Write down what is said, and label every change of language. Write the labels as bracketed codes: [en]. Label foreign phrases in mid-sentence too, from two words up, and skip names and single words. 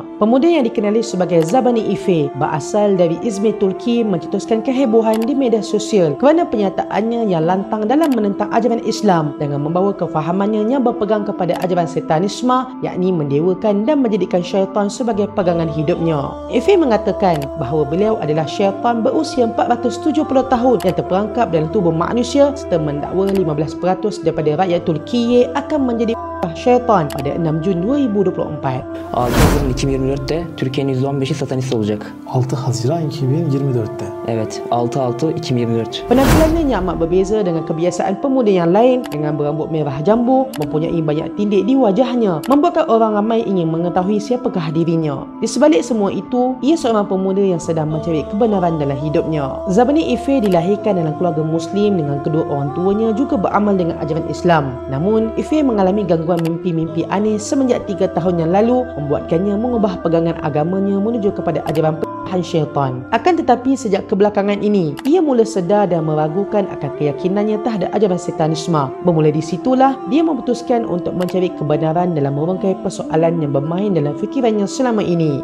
[ms] Pemuda yang dikenali sebagai Zabani Ife berasal dari Izmir, Turki, mencetuskan kehebohan di media sosial kerana pernyataannya yang lantang dalam menentang ajaran Islam dengan membawa kefahamannya yang berpegang kepada ajaran setanisme, yakni mendewakan dan menjadikan syaitan sebagai pegangan hidupnya. Ife mengatakan bahawa beliau adalah syaitan berusia 470 tahun yang terperangkap dalam tubuh manusia serta mendakwa 15% daripada rakyat Turkiye akan menjadi syaitan pada 6 Jun 2024. [tr] 6 Haziran 2024'te Türkiye'nin %15'i satanist olacak. 6 Haziran 2024'te. Evet, 6/6/2024. [ms] Penampilannya yang amat berbeza dengan kebiasaan pemuda yang lain, dengan berambut merah jambu, mempunyai banyak tindik di wajahnya, membuatkan orang ramai ingin mengetahui siapakah dirinya. Di sebalik semua itu, ia seorang pemuda yang sedang mencari kebenaran dalam hidupnya. Zabani Ife dilahirkan dalam keluarga Muslim dengan kedua orang tuanya juga beramal dengan ajaran Islam. Namun, Ife mengalami gangguan mimpi-mimpi aneh semenjak 3 tahun yang lalu, membuatkannya mengubah pegangan agamanya menuju kepada ajaran syaitan. Akan tetapi sejak kebelakangan ini, ia mula sedar dan meragukan akan keyakinannya terhadap ajaran setanisme. Bermula di situlah dia memutuskan untuk mencari kebenaran dalam merungkai persoalan yang bermain dalam fikirannya selama ini.